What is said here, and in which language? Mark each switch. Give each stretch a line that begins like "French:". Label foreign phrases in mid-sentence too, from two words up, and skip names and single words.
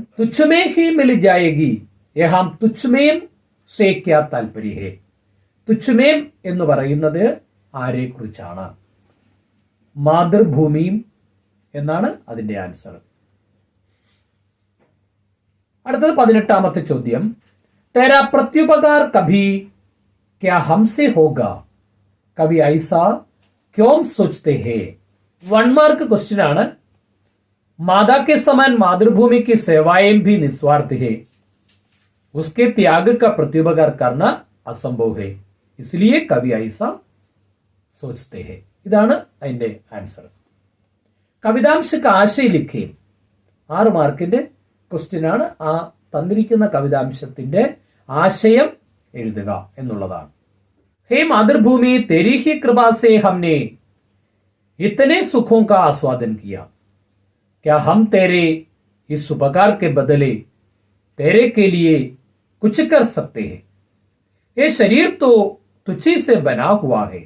Hindi: तुच्छमे ही मिल जाएगी यहाँ तुच्छमें से क्या तात्पर्य है.
Malayalam: തുച്ഛമേം എന്ന് പറയുന്നത് ആരെ കുറിച്ചാണ്? മാതൃഭൂമിയും എന്നാണ് അതിന്റെ ആൻസർ. അടുത്തത് 18ാമത്തെ ചോദ്യം.
Hindi: तेरा प्रत्युपकार कभी क्या हमसे होगा कभी ऐसा क्यों सोचते हैं.
English: 1 mark question ആണ്.
Hindi: मादा के समान मातृभूमि की सेवाएं भी निस्वार्थ है. उसके त्याग का प्रत्युपकार करना असंभव है. इसलिए कभी ऐसा सोचते हैं.
Malayalam: ഇതാണ് അതിന്റെ ആൻസർ.
Hindi: कवितांश आशय लिखें.
Malayalam: 6 മാർക്കിന്റെ ക്വസ്റ്റ്യൻ ആണ്. ആ തന്നിരിക്കുന്ന കവിതാംശത്തിന്റെ ആശയം എഴുതുക എന്നുള്ളതാണ്.
Hindi: हे मातृभूमि तेरी ही कृपा से हमने इतने सुखों का आस्वादन किया. क्या हम तेरे इस उपकार के बदले तेरे के लिए कुछ कर सकते हैं? ये शरीर तो तुझी से बना हुआ है.